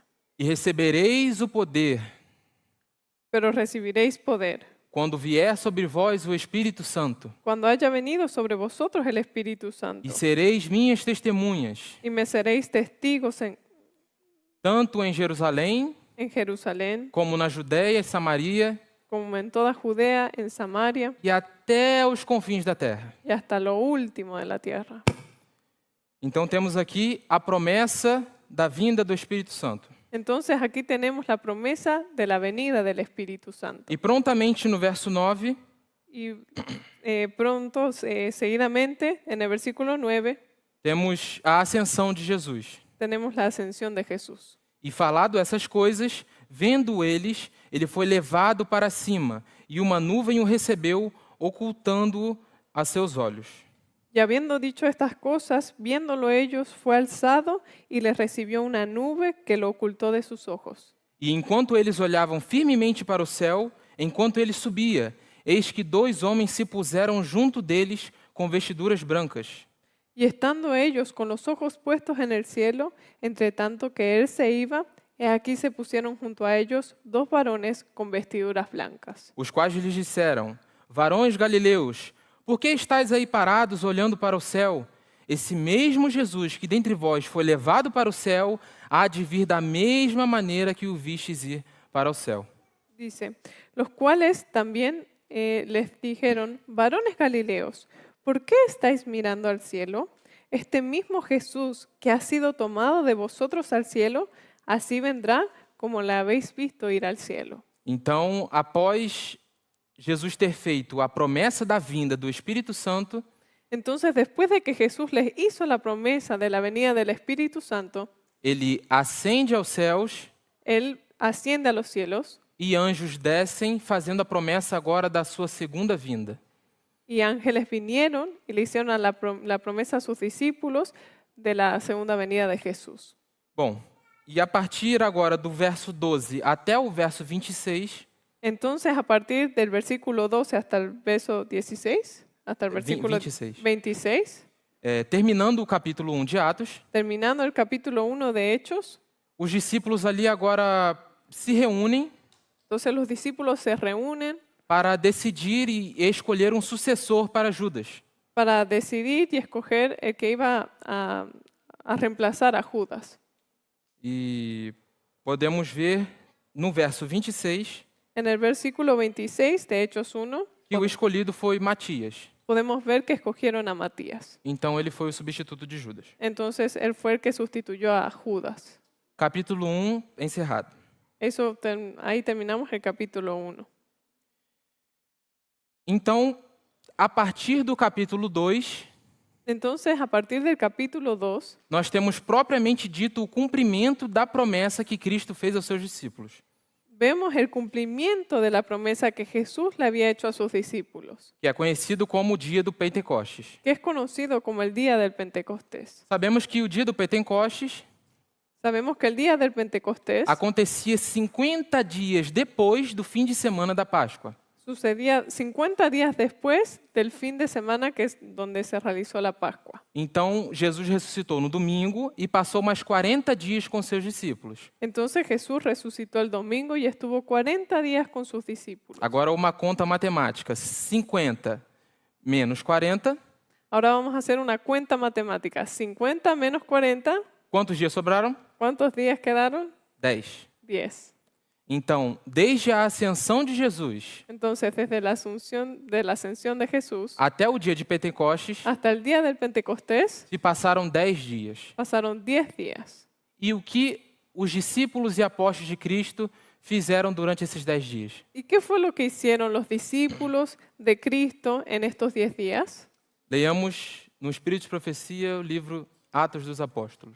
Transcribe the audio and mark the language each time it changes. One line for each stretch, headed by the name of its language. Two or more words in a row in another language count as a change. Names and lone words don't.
Portuguese: E recebereis o poder
Spanish: Pero recibiréis poder
Portuguese: quando vier sobre vós o Espírito Santo,
Spanish: cuando haya venido sobre vosotros el Espíritu Santo.
Portuguese: e sereis minhas testemunhas,
Spanish: Y me seréis testigos
Portuguese: tanto em Jerusalém,
Spanish: en Jerusalén,
Portuguese: como na Judéia e Samaria,
Spanish: como en toda Judea, en Samaria
Portuguese: e até os confins da terra.
Spanish: y hasta lo último de la tierra.
Portuguese: Então temos aqui a promessa da vinda do Espírito Santo.
Spanish: Entonces aquí tenemos la promesa de la venida del Espíritu Santo.
Portuguese: E prontamente no verso 9,
Spanish: Y pronto, seguidamente, en el versículo 9,
Portuguese: temos a ascensão de Jesus.
Spanish: tenemos la ascensión de Jesús.
Portuguese: E falado essas coisas, vendo eles, ele foi levado para cima, e uma nuvem o recebeu, ocultando-o a seus olhos.
Spanish: Y habiendo dicho estas cosas, viéndolo ellos, fue alzado y les recibió una nube que lo ocultó de sus ojos.
Portuguese: E enquanto eles olhavam firmemente para o céu, enquanto ele subia, eis que 2 homens se puseram junto deles com vestiduras brancas.
Spanish: Y estando ellos con los ojos puestos en el cielo, entre tanto que él se iba, he aquí se pusieron junto a ellos 2 varones con vestiduras blancas.
Portuguese: Os quais lhes disseram: Varões galileus, por que estáis aí parados olhando para o céu? Esse mesmo Jesus que dentre vós foi levado para o céu, há de vir da mesma maneira que o vistes ir para o céu.
Spanish: Dice, los cuales también les dijeron, varones galileos, ¿por qué estáis mirando al cielo? Este mismo Jesús que ha sido tomado de vosotros al cielo, así vendrá como la habéis visto ir al cielo.
Portuguese: Então, após Jesus ter feito a promessa da vinda do Espírito Santo,
Spanish: Entonces, después de que Jesús les hizo la promesa de la venida del Espíritu Santo,
Portuguese: ele ascende aos céus
Spanish: Él asciende a los cielos
Portuguese: e anjos descem, fazendo a promessa agora da sua segunda vinda.
Spanish: y ángeles vinieron y le hicieron la promesa a sus discípulos de la segunda venida de Jesús.
Portuguese: Bom, e a partir agora do verso 12 até o verso 26,
Spanish: Entonces, a partir del versículo 12 hasta el verso 16, hasta el versículo
Portuguese: 26.
Spanish: 26,
Portuguese: terminando o capítulo 1 de Atos,
Spanish: terminando el capítulo 1 de Hechos,
Portuguese: os discípulos ali agora se reúnem
Spanish: entonces los discípulos se reúnen
Portuguese: para decidir e escolher um sucessor para Judas.
Spanish: para decidir y escoger el que iba a reemplazar a Judas.
Portuguese: E podemos ver no verso 26,
Spanish: En el versículo 26 de Hechos 1,
Portuguese: que o escolhido foi Matias.
Spanish: podemos ver que escogieron a Matías.
Portuguese: Então ele foi o substituto de Judas.
Spanish: Entonces, él fue el que sustituyó a Judas.
Portuguese: Capítulo 1, encerrado.
Spanish: Ahí terminamos el capítulo 1.
Portuguese: Então, a partir do capítulo 2,
Spanish: Entonces, a partir del capítulo 2,
Portuguese: nós temos propriamente dito o cumprimento da promessa que Cristo fez aos seus discípulos,
Spanish: vemos el cumplimiento de la promesa que Jesús le había hecho a sus discípulos,
Portuguese: que é conhecido como o dia do Pentecostes.
Spanish: que es conocido como el día del Pentecostés.
Portuguese: Sabemos que o dia do Pentecostes
Spanish: Sabemos que el día del Pentecostés
Portuguese: acontecia 50 dias depois do fim de semana da Páscoa.
Spanish: sucedía 50 días después del fin de semana que es donde se realizó la Pascua.
Portuguese: Então, Jesus ressuscitou no domingo e passou mais 40 dias com seus discípulos.
Spanish: Entonces Jesús resucitó el domingo y estuvo 40 días con sus discípulos.
Portuguese: Agora, uma conta matemática: 50 menos 40,
Spanish: Ahora vamos a hacer una cuenta matemática. 50 menos 40,
Portuguese: quantos dias sobraram?
Spanish: ¿cuántos días quedaron?
Portuguese: 10.
Spanish: 10.
Portuguese: Então, desde a ascensão de Jesus
Spanish: Entonces, desde la ascensión de Jesús
Portuguese: até o dia de Pentecostes,
Spanish: hasta el día del Pentecostés,
Portuguese: se passaram 10 dias.
Spanish: pasaron 10 días.
Portuguese: E o que os discípulos e apóstolos de Cristo fizeram durante esses 10 dias?
Spanish: ¿Y qué fue lo que hicieron los discípulos de Cristo en estos 10 días?
Portuguese: Leiamos no Espírito de Profecia o livro Atos dos Apóstolos.